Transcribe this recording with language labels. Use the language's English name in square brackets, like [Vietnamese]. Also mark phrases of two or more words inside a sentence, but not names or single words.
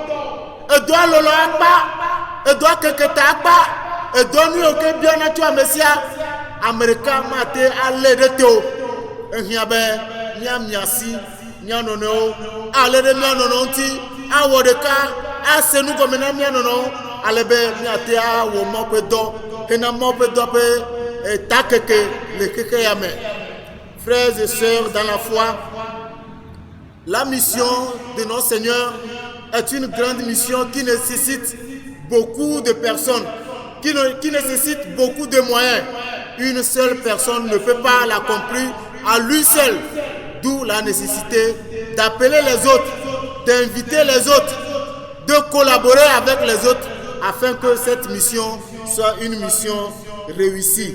[Ewe] Edɔa lɔlɔ akpa, edɔa keke ta akpa, edɔa nu yiwo ke biana tso ame sia, ame ɖeka mate alé ɖe te o. Ehiã be míamia si mía nɔnɔewo alé ɖe mía nɔnɔewo ŋuti, awɔ ɖeka, ase nu gɔme na mía nɔnɔewo, ale be míate awɔ Mawu ƒe dɔ, hena Mawu ƒe dɔ ƒe takeke le xexea me. [French] Frères et sœurs dans la foi, la mission de notre Seigneur est une grande mission qui nécessite beaucoup de personnes, qui nécessite beaucoup de moyens. Une seule personne ne peut pas l'accomplir à lui seul, d'où la nécessité d'appeler les autres, d'inviter les autres, de collaborer avec les autres afin que cette mission soit une mission réussie.